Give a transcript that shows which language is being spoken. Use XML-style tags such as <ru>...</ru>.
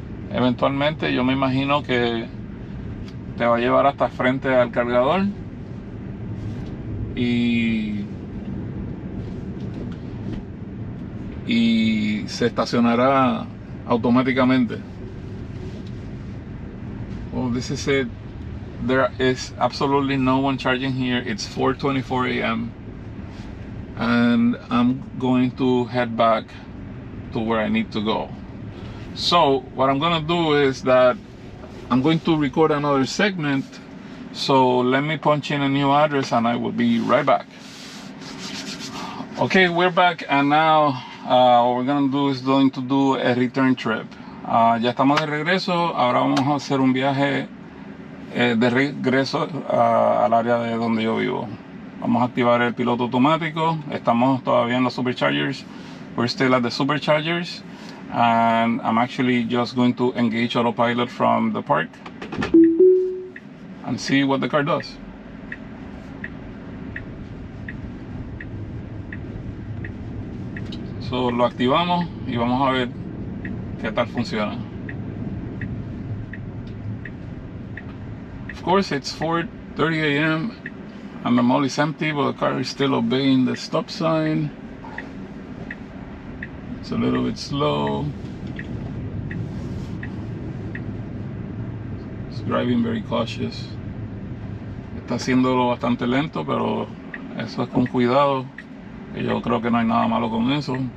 <es>Eventualmente yo me imagino que te va a llevar hasta frente al cargador y se estacionará automáticamente.</es> <en>Well, this is it. There is absolutely no one charging here. It's 4:24 a.m. and I'm going to head back to where I need to go. So what I'm gonna do is that I'm going to record another segment, so let me punch in a new address and I will be right back. Okay, we're back, and now what we're gonna do is going to do a return trip.</en> <es>Ya estamos de regreso. Ahora vamos a hacer un viaje de regreso al área de donde yo vivo. Vamos a activar el piloto automático. Estamos todavía en los superchargers.</es> <en>We're still at the superchargers, and I'm actually just going to engage autopilot from the park and see what the car does.</en> <es>So lo activamos y vamos a ver qué tal funciona.</es> <en>Of course, it's 4:30 a.m. and the mall is empty, but the car is still obeying the stop sign. It's a little bit slow. It's driving very cautious.</en> <es>Está haciéndolo bastante lento, pero eso es con cuidado. Y yo creo que no hay nada malo con eso.</es>